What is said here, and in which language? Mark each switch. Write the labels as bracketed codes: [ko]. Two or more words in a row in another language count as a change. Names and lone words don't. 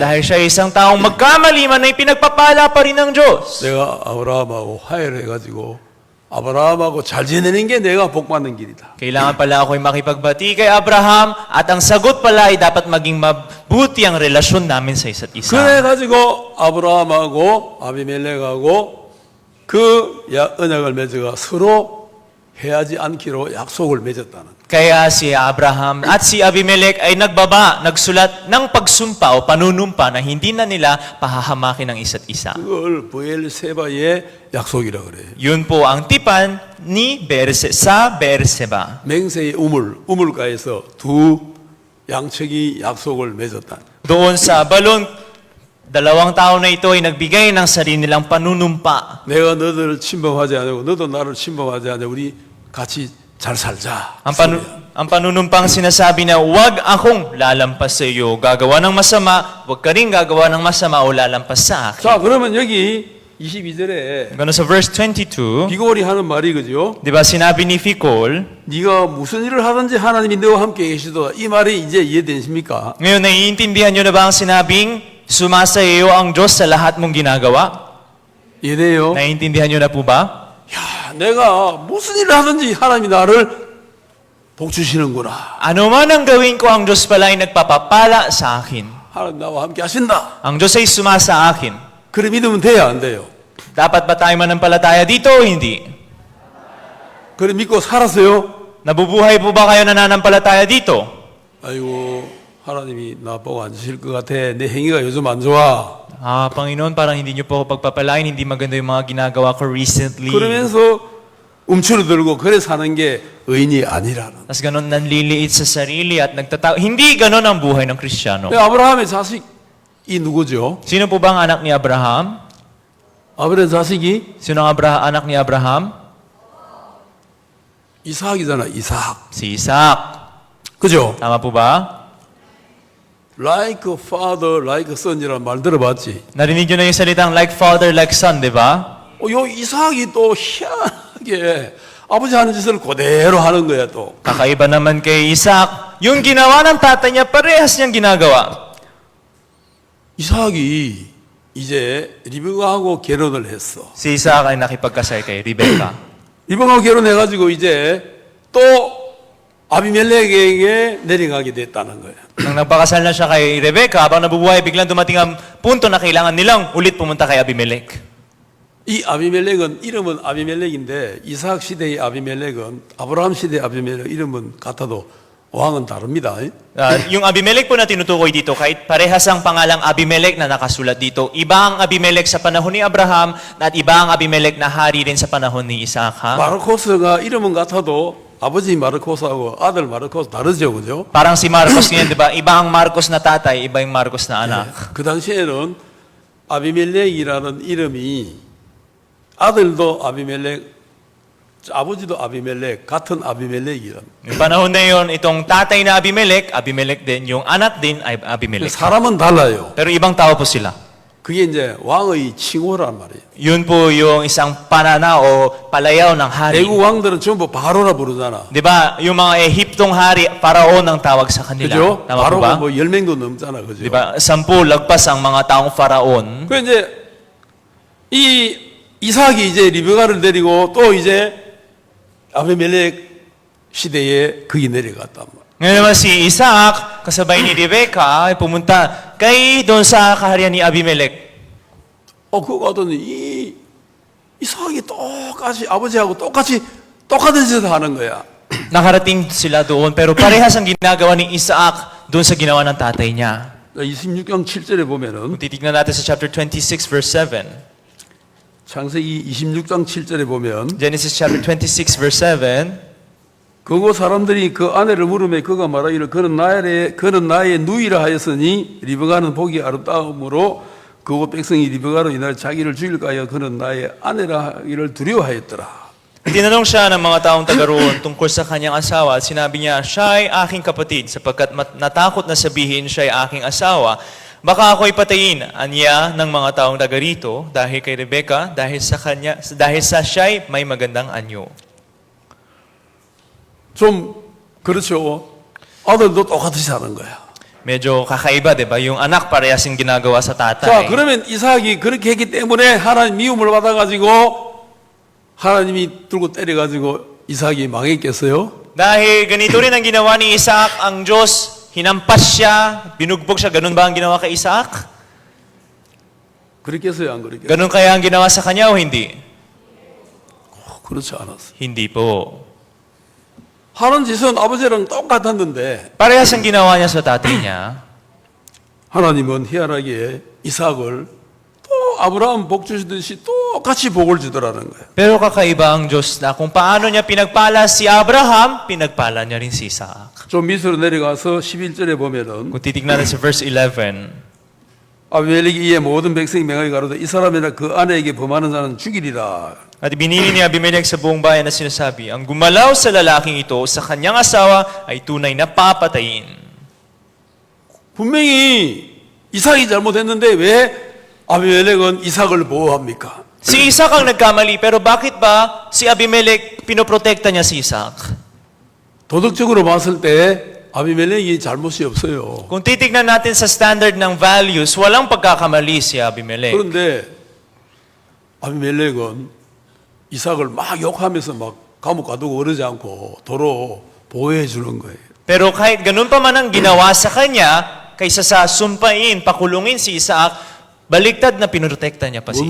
[tl] Dahil siya ay isang taong magkamali man ay pinagpapala pa rin ng Diyos. [ko] 내가 아브라함하고 화해를 해가지고 아브라함하고 잘 지내는 게 내가 복 받는 길이다. [tl] Kailangan pala ako'y makipagbati kay Abraham at ang sagot pala ay dapat maging mabuti ang relasyon namin sa isa't isa. [ko] 그래가지고 아브라함하고 아비멜렉하고 그 언약을 맺어가 서로 해하지 않기로 약속을 맺었다는. [tl] Kaya si Abraham at si Abimelech ay nagsulat ng pagsumpa o panunumpa na hindi na nila pahahamakin ng isa't isa. [ko] 그걸 브엘세바의 약속이라 그래요. [tl] Yun po ang tipan ni sa Beerseba. [ko] 맹세의 우물가에서 두 양측이 약속을 맺었다. [tl] Doon sa balon, dalawang tao na ito ay nagbigay ng sarili nilang panunumpa. [ko] 내가 너들을 침범하지 않고 너도 나를 침범하지 않고 우리 같이 잘 살자. [tl] Ang panunumpang sinasabi na huwag akong lalampas sa iyo, gagawa ng masama, huwag ka rin gagawa ng masama o lalampas sa akin. [ko] 자, 그러면 여기 22절에 [tl] Gano sa verse 22, [ko] 비골이 하는 말이 그죠? [tl] di ba sinabi ni Ficol, [ko] 네가 무슨 일을 하든지 하나님이 너와 함께 계시도다. 이 말이 이제 이해되십니까? [tl] ngayon naiintindihan nyo na ba ang sinabing sumasa iyo ang Diyos sa lahat mong ginagawa? [ko] 이해돼요? [tl] Naiintindihan nyo na po ba? [ko] 야, 내가 무슨 일을 하든지 하나님이 나를 복 주시는구나. [tl] Ano man ang gawin ko, ang Diyos pala ay nagpapapala sa akin. [ko] 하나님 나와 함께 하신다. [tl] Ang Diyos ay sumasa akin. [ko] 그래 믿으면 돼요, 안 돼요? [tl] Dapat ba tayo manampalataya dito o hindi? [ko] 그래 믿고 살았어요? [tl] Nabubuhay po ba kayo nananampalataya dito? [ko] 아이고, 하나님이 나 보고 안 주실 것 같아. 내 행위가 요즘 안 좋아. [tl] Panginoon, parang hindi niyo po ako pagpapalain, hindi maganda yung mga ginagawa ko recently. [ko] 그러면서 움츠러들고 그래 사는 게 의인이 아니라는. [tl] Tapos ganun nanliliit sa sarili at hindi ganun ang buhay ng Kristiyano. [ko] 아브라함의 자식이 누구죠? [tl] Sino po ba ang anak ni Abraham? [ko] 아브라함의 자식이 [tl] Sino ang anak ni Abraham? [ko] 이삭이잖아, 이삭. [tl] Si Isaac. [ko] 그죠? [tl] Tama po ba? [en] Like a father, like a son [ko] 이라는 말 들어봤지? [tl] Narinig niyo na yung salitang [en] like father, like son, [tl] di ba? [ko] 요 이삭이 또 희한하게 아버지 하는 짓을 그대로 하는 거야 또. [tl] Kakaiba naman kay Isaac. Yung ginawa ng tatay niya, parehas niyang ginagawa. [ko] 이삭이 이제 리브가하고 결혼을 했어. [tl] Si Isaac ay nakipagkasay kay Rebecca. [ko] 리브가하고 결혼해가지고 이제 또 아비멜렉에게 내려가게 됐다는 거야. [tl] Nang nagpakasal na siya kay Rebecca, habang nabubuhay, biglang dumating ang punto na kailangan nilang ulit pumunta kay Abimelech. [ko] 이 아비멜렉은 이름은 아비멜렉인데 이삭 시대의 아비멜렉은 아브라함 시대의 아비멜렉 이름은 같아도 왕은 다릅니다. [tl] Yung Abimelech po na tinutukoy dito, kahit parehas ang pangalang Abimelech na nakasulat dito, iba ang Abimelech sa panahon ni Abraham at iba ang Abimelech na hari rin sa panahon ni Isaac. [ko] 마르코스가 이름은 같아도 아버지 마르코스하고 아들 마르코스 다르죠, 그죠? [tl] Parang si Marcos ngayon, di ba? Iba ang Marcos na tatay, iba yung Marcos na anak. [ko] 그 당시에는 아비멜렉이라는 이름이 아들도 아비멜렉, 아버지도 아비멜렉, 같은 아비멜렉이란. [tl] Yung panahon na yun, itong tatay na Abimelech, Abimelech din, yung anak din ay Abimelech. [ko] 사람은 달라요. [tl] Pero ibang tao po sila. [ko] 그게 이제 왕의 칭호란 말이에요. [tl] Yun po yung isang panana o palayaw ng hari. [ko] 애국 왕들은 전부 바로라 부르잖아. [tl] Di ba? Yung mga Ehiptong hari, paraon ang tawag sa kanila. [ko] 그죠? [tl] Tama po [ko] 바로가 [tl] ba? [ko] 뭐 10명도 넘잖아. 그죠? [tl] Di ba? 10 lagpas ang mga taong faraon. [ko] 그 이제 이 이삭이 이제 리브가를 데리고 또 이제 아비멜렉 시대에 거기 내려갔단 말이야. [tl] Ngayon naman si Isaac, kasabay ni Rebecca, ay pumunta kay doon sa kaharian ni Abimelech. [ko] 그거 가더니 이 이삭이 똑같이 아버지하고 똑같은 짓을 하는 거야. [tl] Nakarating sila doon, pero parehas ang ginagawa ni Isaac doon sa ginawa ng tatay niya. [ko] 26장 7절에 보면은 [tl] Kung titignan natin sa [en] chapter 26, verse 7. [ko] 창세기 26장 7절에 보면 [en] Genesis chapter 26, verse 7. [ko] 그곳 사람들이 그 아내를 물으며 그가 말하기를 그는 나의 누이라 하였으니 리브가는 보기 아름다움으로 그곳 백성이 리브가로 인하여 자기를 죽일까 하여 그는 나의 아내라 하기를 두려워하였더라. [tl] Tinanong siya ng mga taong taga roon tungkol sa kanyang asawa at sinabi niya, siya ay aking kapatid sapagkat natakot na sabihin siya ay aking asawa Baka ako'y patayin, anya ng mga taong taga rito dahil kay Rebecca, dahil sa siya'y may magandang anyo. [ko] 좀 그렇죠. 아들도 똑같이 하는 거야. [tl] Medyo kakaiba, di ba? Yung anak parehas yung ginagawa sa [ko] 자, [tl] tatay. [ko] 그러면 이삭이 그렇게 했기 때문에 하나님 미움을 받아가지고 하나님이 들고 때려가지고 이삭이 망했겠어요? [tl] Dahil ganito rin ang ginawa ni Isaac, ang Diyos, hinampas siya, binugbog siya. Ganun ba ang ginawa kay Isaac? [ko] 그랬겠어요, 안 그랬겠어요? [tl] Ganun kaya ang ginawa sa kanya o hindi? [ko] 그렇지 않았어요. [tl] Hindi po. [ko] 하는 짓은 아버지랑 똑같았는데 [tl] Parehas ang ginawa niya sa tatay niya. [ko] 하나님은 희한하게 이삭을 또 아브라함 복 주시듯이 똑같이 복을 주더라는 거예요. [tl] Pero kakaiba ang Diyos na kung paano niya pinagpala si Abraham, pinagpala niya rin si Isaac. [ko] 좀 밑으로 내려가서 11절에 보면은 [tl] Kung titignan natin sa verse 11, [ko] 아비멜렉이 이에 모든 백성이 명하게 가로되 이 사람이나 그 아내에게 범하는 자는 죽이리라. [tl] at binili ni Abimelech sa buong bayan na sinasabi, ang gumalaw sa lalaking ito sa kanyang asawa ay tunay na papatayin. [ko] 분명히 이삭이 잘못했는데 왜 아비멜렉은 이삭을 보호합니까? [tl] Si Isaac ang nagkamali, pero bakit ba si Abimelech pinoprotekta niya si Isaac? [ko] 도덕적으로 봤을 때 아비멜렉이 잘못이 없어요. [tl] Kung titignan natin sa standard ng values, walang pagkakamali si Abimelech. [ko] 그런데 아비멜렉은 이삭을 막 욕하면서 막 감옥 가두고 그러지 않고 도로 보호해 주는 거예요. [tl] Pero kahit ganun pa man ang ginawa sa kanya, kaysa sa sumpain, pakulungin si Isaac, baliktad na pinoprotekta niya pa si